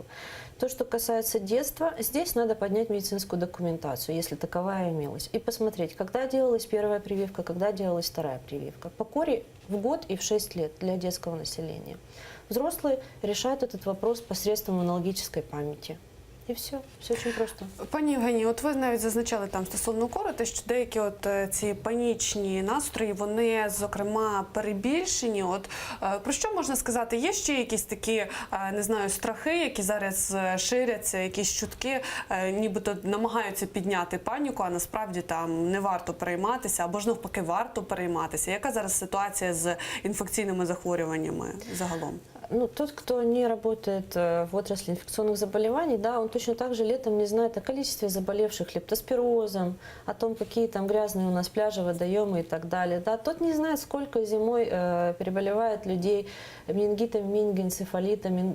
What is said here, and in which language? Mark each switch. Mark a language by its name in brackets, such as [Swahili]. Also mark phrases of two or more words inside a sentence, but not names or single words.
[Russian] То, что касается детства, здесь надо поднять медицинскую документацию, если таковая имелась, и посмотреть, когда делалась первая прививка, когда делалась вторая прививка. По кори в год и в 6 лет для детского населения. Взрослые решают этот вопрос посредством иммунологической памяти. [Ukrainian] І все дуже просто. Пані Євгенії, от ви навіть зазначали там стосовно кори, те, що деякі ці панічні настрої, вони, зокрема, перебільшені. От про що можна сказати? Є ще якісь такі, не знаю, страхи, які зараз ширяться, якісь чутки, нібито намагаються підняти паніку, а насправді там не варто перейматися, або ж навпаки варто перейматися. Яка зараз ситуація з інфекційними захворюваннями загалом? [Russian] Ну, тот, кто не работает в отрасли инфекционных заболеваний, да, он точно так же летом не знает о количестве заболевших лептоспирозом, о том, какие там грязные у нас пляжи, водоемы и так далее. Да. Тот не знает, сколько зимой переболевает людей менингитом, менингоэнцефалитом.